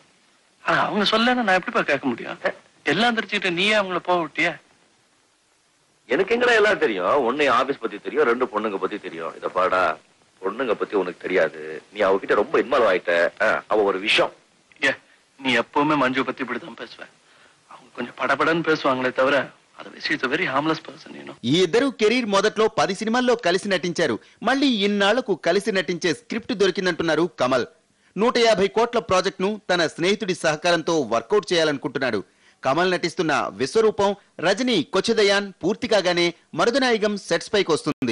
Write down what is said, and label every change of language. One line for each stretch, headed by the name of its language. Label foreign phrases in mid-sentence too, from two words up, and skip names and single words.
Tamil: ஆனா அவங்க சொல்லலைன்னா நான் எப்படிப்பா கேட்க முடியும்? எல்லாம் தெரிஞ்சுக்கிட்டு நீயே அவங்கள போக விட்டியா? எனக்கு எங்கடா எல்லாம் தெரியும். ஒன்னு ஆபீஸ் பத்தி தெரியும், 2 பொண்ணுங்க பத்தி தெரியும். இத பாடா, பொண்ணுங்க பத்தி உனக்கு தெரியாது. நீ அவகிட்ட ரொம்ப இன்வால்வ் ஆயிட்ட. அவ ஒரு விஷயம். நீ எப்பவுமே மஞ்சு பத்தி இப்படிதான் பேசுவ. அவங்க கொஞ்சம் படபடன்னு பேசுவாங்களே தவிர
English: very harmless person.
Telugu: ఈ ఇద్దరు కెరీర్ మొదట్లో 10 సినిమాల్లో కలిసి నటించారు. మళ్ళీ ఇన్నాళ్లకు కలిసి నటించే స్క్రిప్ట్ దొరికిందంటున్నారు కమల్. 150 కోట్ల ప్రాజెక్ట్ ను తన స్నేహితుడి సహకారంతో వర్కౌట్ చేయాలనుకుంటున్నాడు. కమల్ నటిస్తున్న విశ్వరూపం, రజనీ కొచ్చిదయాన్ పూర్తి కాగానే మరుదనాయకం సెట్స్ పైకి వస్తుంది.